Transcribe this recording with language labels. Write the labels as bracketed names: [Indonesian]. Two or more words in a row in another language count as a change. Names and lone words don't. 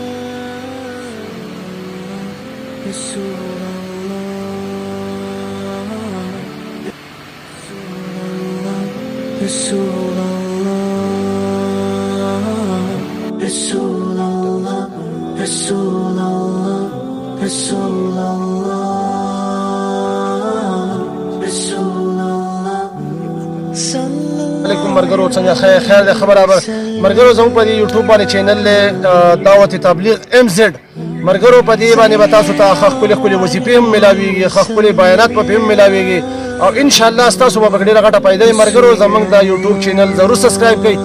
[Arabic] رسول اللہ رسول اللہ رسول اللہ رسول اللہ رسول اللہ رسول اللہ [Pashto] علیکم مرګرو څنګه خیر ده خبره مرګرو زموږ په یوټیوب باندې چینل له دعوت تبلیغ MZ مرګرو په دې باندې به تاسو ته خپل وظیفې هم ملاويږي، خپل بیانات په هم ملاويږي، او [Arabic] ان شاء الله [Pashto] تاسو به ډیره غټه پیدا مرګرو زموږ دا یوټیوب چینل ضرور سبسکرایب کړئ۔